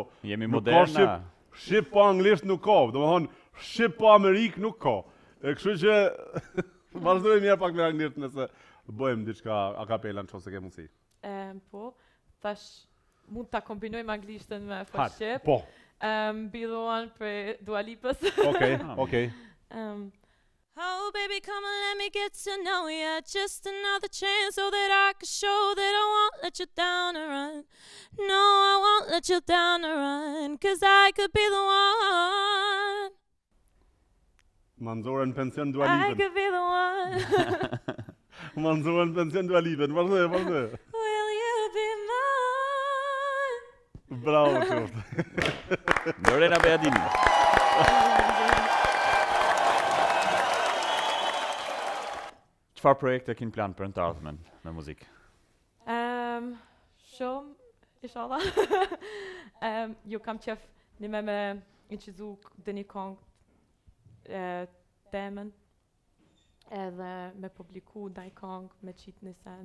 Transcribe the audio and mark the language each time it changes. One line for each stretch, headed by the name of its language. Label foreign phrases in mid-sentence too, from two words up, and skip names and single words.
Albanian: Jemi moderna. Shqip po anglisht nuk ka, domethënë shqip po amerik nuk ka. Kështu që vazhdojmë mirë pak me anglisht nëse bëjmë diçka
Italian: a cappella
Albanian: nëse ke mundësi. Po, tash mund ta kombinojmë anglishtën me shqip. Po. Be the one për Dua Lipës. Okay.
English: Oh baby, come and let me get to know ya. Just another chance so that I can show that I won't let you down and run. No, I won't let wanna chill down and run, 'cause I could be the one.
Albanian: Manzore në pension Dua
English: I
Albanian: Lipën.
English: could be the one.
Albanian: Manzore në pension Dua Lipën. Vazhdo.
English: Will you be mine?
Albanian: Bravo qoftë. Lorena Beadini. Çfarë projekte keni plan për në të ardhmen me muzikë? Shumë, inshallah. Jo kam qef një me incizu dhe një kongë temën edhe me publiku ndaj kongë, me qitë një sen.